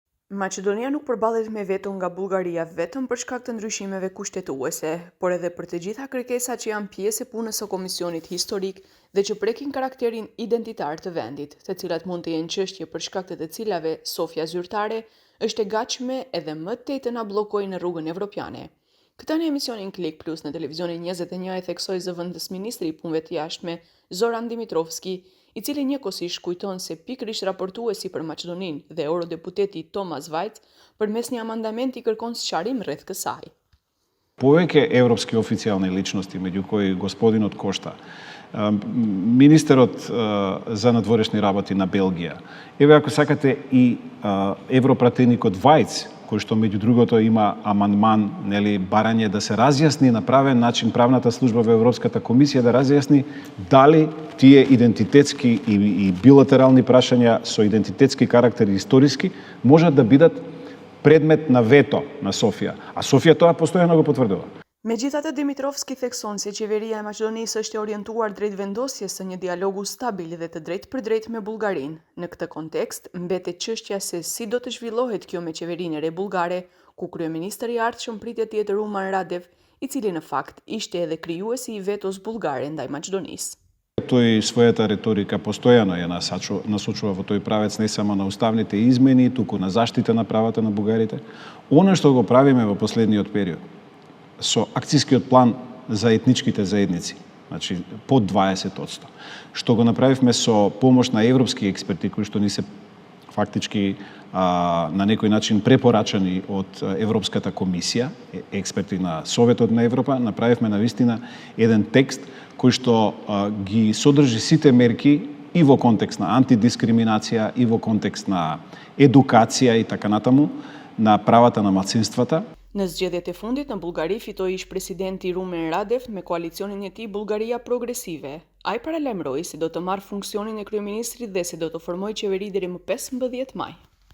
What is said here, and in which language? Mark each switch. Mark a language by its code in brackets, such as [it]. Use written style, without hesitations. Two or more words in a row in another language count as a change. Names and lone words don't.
[sq] Maqedonia nuk përballet me veto nga Bullgaria vetëm për shkak të ndryshimeve kushtetuese, por edhe për të gjitha kërkesat që janë pjesë e punës së Komisionit Historik dhe që prekin karakterin identitar të vendit, të cilat mund të jenë çështje për shkak të cilave Sofia zyrtare është e gatshme edhe më tej të na bllokojë në rrugën evropiane. Këtë në emisionin Klik Plus në televizionin 21 e theksoi zëvendës ministri i punëve të jashtme Zoran Dimitrovski, i cili njëkohësisht kujton se pikërisht raportuesi për Maqedoninë dhe eurodeputeti Tomas Vajc përmes një amandamenti kërkon sqarim rreth kësaj. [mk] Повеќе европски официјални личности, меѓу кои господинот Кошта, министерот за надворешни работи на Белгија, еве ако сакате и европратеникот Вајц, кој што меѓу другото има амандман, барање да се разјасни на правен начин правната служба во Европската комисија да разјасни дали тие идентитетски и билатерални прашања со идентитетски карактер и историски можат да бидат предмет на вето на Софија, а Софија тоа постојано го потврдува. [sq] Megjithatë, Dimitrovski thekson se qeveria e Maqedonisë është e orientuar drejt vendosjes së një dialogu stabil dhe të drejtë për drejtë me Bullgarinë. Në këtë kontekst, mbetet çështja se si do të zhvillohet kjo me qeverinë e re bullgare, ku kryeministri i ardhshëm pritet të jetë Ruman Radev, i cili në fakt ishte edhe krijuesi i vetos bullgare ndaj Maqedonisë. [mk] Тој својата риторика постојано ја насочува во тој правец не само на уставните измени, туку на заштита на правата на бугарите. Оно што го правиме во последниот период со акцискиот план за етничките заедници, значи под 20%, што го направивме со помош на европски експерти кои што ни се фактички на некој начин препорачани од Европската комисија, експерти на Советот на Европа, направивме навистина еден текст кој што ги содржи сите мерки и во контекст на антидискриминација, и во контекст на едукација и така натаму, на правата на малцинствата. [sq] Në zgjedhjet e fundit në Bullgari fitoi ish-presidenti Rumen Radev me koalicionin e tij Bullgaria Progresive. Ai paralajmëroi se do të marrë funksionin e kryeministrit dhe se do të formojë qeveri deri më 15 maj.